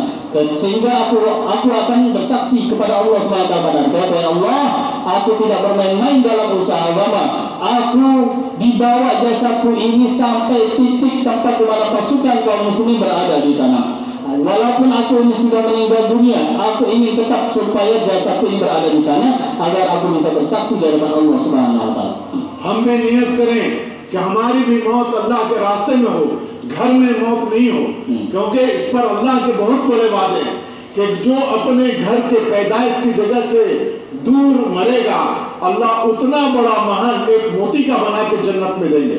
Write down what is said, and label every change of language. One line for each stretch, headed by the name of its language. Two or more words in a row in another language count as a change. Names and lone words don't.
Indonesian: sehingga aku akan bersaksi kepada
Arabic: الله سبحانه وتعالى
Indonesian: pada akhirat, ya Allah, aku tidak bermain-main dalam usaha agama. Aku dibawa jasadku ini sampai titik tempat di mana pasukan kaum muslimin berada di sana. Walaupun aku ini sudah meninggal dunia, aku ingin tetap supaya jasadku ini berada di sana agar aku bisa bersaksi di hadapan
Arabic: الله سبحانه وتعالى.
Hindi: हम भी नियत करें कि हमारी भी मौत अल्लाह के रास्ते में हो, घर में मौत नहीं हो, क्योंकि इस पर अल्लाह के बहुत बड़े वादे हैं कि जो अपने घर के पैदाइश की जगह से दूर मरेगा, अल्लाह उतना बड़ा महल एक मोती का बना के जन्नत में देंगे।